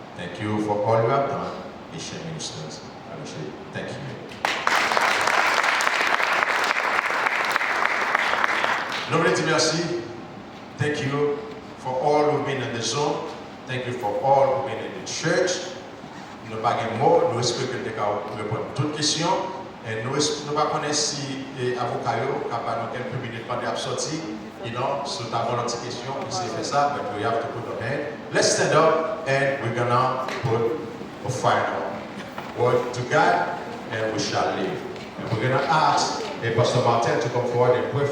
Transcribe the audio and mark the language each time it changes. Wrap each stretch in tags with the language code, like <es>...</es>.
<en>Thank you for all you have done, Asian Ministers. Thank you.</en> <fr>Noblesse, merci.</fr> <en>Thank you for all who've been in the zone. Thank you for all who've been in the church.</en> <fr>Nous n'avons pas de mots, nous espérons que nous allons répondre à toutes questions. Et nous ne connaissons pas si l'avocat est capable de quelques minutes pour sortir.</fr> <en>So</en> <fr>ta volonté question,</fr> <en>we say for that, but we have to put our hand. Let's stand up and we're gonna put a final word to God and we shall leave. And we're gonna ask Pastor Martin to come forward and pray.</en>